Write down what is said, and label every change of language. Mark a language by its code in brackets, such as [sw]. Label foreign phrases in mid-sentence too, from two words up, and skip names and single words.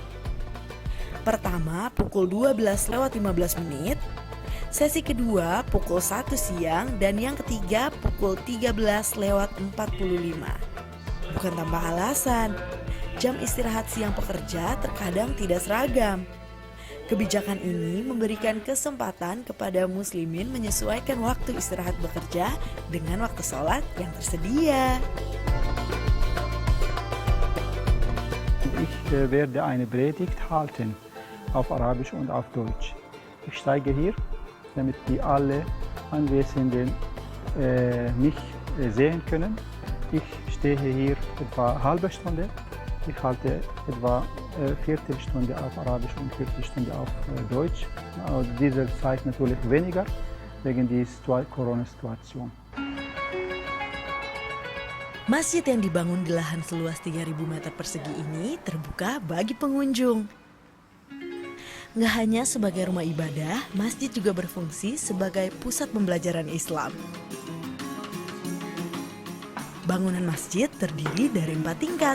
[id] Pertama pukul 12:15, sesi kedua pukul 1 siang dan yang ketiga pukul 13:45. Bukan tanpa alasan, jam istirahat siang pekerja terkadang tidak seragam. Kebijakan ini memberikan kesempatan kepada muslimin menyesuaikan waktu istirahat bekerja dengan waktu sholat yang tersedia. [de] Ich werde eine Predigt halten auf Arabisch und auf Deutsch. Ich steige hier, damit die alle Anwesenden mich sehen können. Ich stehe hier etwa eine halbe Stunde. Ich halte etwa Viertelstunde auf Arabisch und Viertelstunde auf Deutsch. Diese Zeit natürlich weniger wegen der Corona-Situation. [id] Masjid yang dibangun di lahan seluas 3.000 meter persegi ini terbuka bagi pengunjung. Nggak hanya sebagai rumah ibadah, masjid juga berfungsi sebagai pusat pembelajaran Islam. Bangunan masjid terdiri dari 4 tingkat.